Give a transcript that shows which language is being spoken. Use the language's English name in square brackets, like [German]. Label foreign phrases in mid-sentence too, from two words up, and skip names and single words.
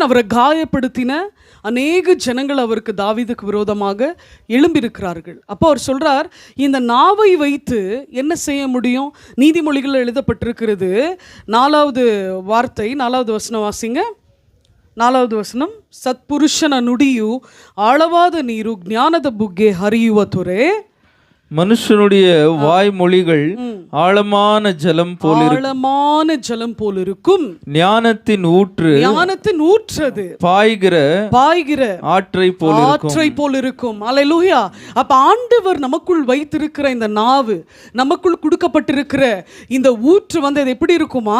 [Tamil] அவரை காயப்படுத்தின அநேக ஜனங்கள் அவருக்கு, தாவீதுக்கு விரோதமாக எழும்பியிருக்கிறார்கள். அப்போ அவர் சொல்றார், இந்த நாவை வைத்து என்ன செய்ய முடியும்? நீதிமொழிகள் எழுதப்பட்டிருக்கிறது. 4வது வார்த்தை, 4வது வசனம் வாசிங்க. 4வது வசனம், [Kannada] சத்புருஷன ನುಡಿಯು ಆಳವಾದ ನೀರು, ಜ್ಞಾನದ ಬುಗ್ಗೆ ಹರಿಯುವ ತೊರೆ. [Tamil] மனுஷனுடைய வாய்மொழிகள் ஆழமான ஜலம் போலிருக்கும், ஞானத்தின் ஊற்று பாய்கிற ஆற்றை போலிருக்கும். அல்லேலூயா. அப்ப ஆண்டவர் நமக்குள் வைத்திருக்கிற இந்த நாவு, நமக்குள் கொடுக்கப்பட்டிருக்கிற இந்த ஊற்று அது எப்படி இருக்குமா?